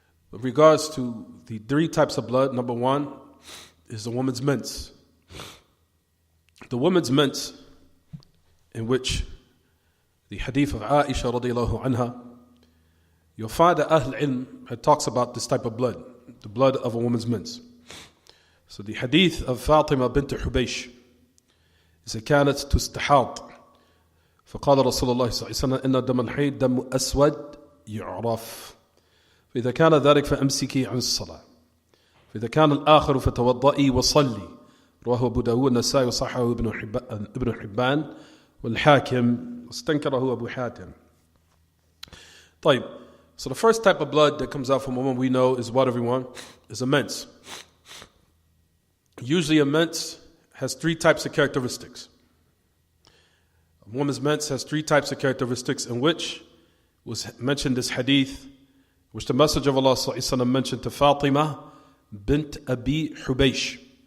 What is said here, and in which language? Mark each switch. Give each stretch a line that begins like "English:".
English: With regards to the 3 types of blood, number 1 is the woman's mens. The woman's mens, in which the hadith of Aisha radiallahu anha, you'll find that Ahl Ilm talks about this type of blood, the blood of a woman's mens. So the hadith of Fatima bint Hubaysh is
Arabic: كانت تستحاض فقال رسول الله صلى الله عليه وسلم إن دم الحيض دم أسود يعرف فإذا كان ذلك فأمسكي عن الصلاة فإذا كان الآخر فتوضئي وصلي. رواه أبو داود النسائي وصححه ابن حبان والحاكم واستنكره أبو حاتم. طيب.
English: So the first type of blood that comes out from a woman we know is what, everyone? Is a mens. Usually a mens has 3 types of characteristics. A woman's mens has 3 types of characteristics, in which was mentioned this hadith, which the Messenger of Allah ﷺ mentioned to Fatima bint Abi Hubaysh.